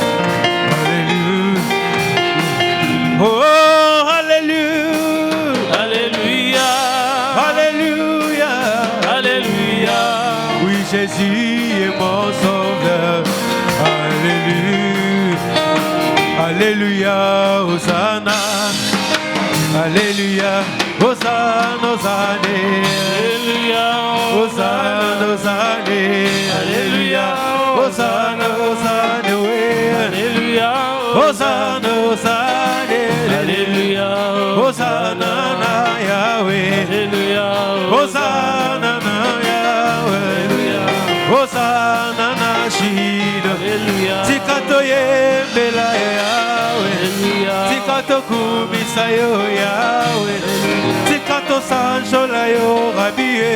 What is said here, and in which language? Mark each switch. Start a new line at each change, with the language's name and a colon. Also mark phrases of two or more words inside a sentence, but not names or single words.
French: Alléluia. Oh, alléluia. Alléluia. Alléluia. Alléluia. Oui, Jésus est mon sauveur. Alléluia. Alléluia. Hosanna. Alléluia. Hosanna, Hosanna. Alléluia. Hosanna, Hosanna. Alléluia. Hosanna, Hosanna. Alléluia. Hosanna, Hosanna. Alléluia.
Lingala: Hosanna na Yahweh. Alléluia. Hosanna na Yahweh. Alléluia. Hosanna na Shiloh. Alléluia. Tikato yembela Yahweh. Alléluia. Tikato kumisa yo Yahweh. Tikato sanjola yo Rabbi.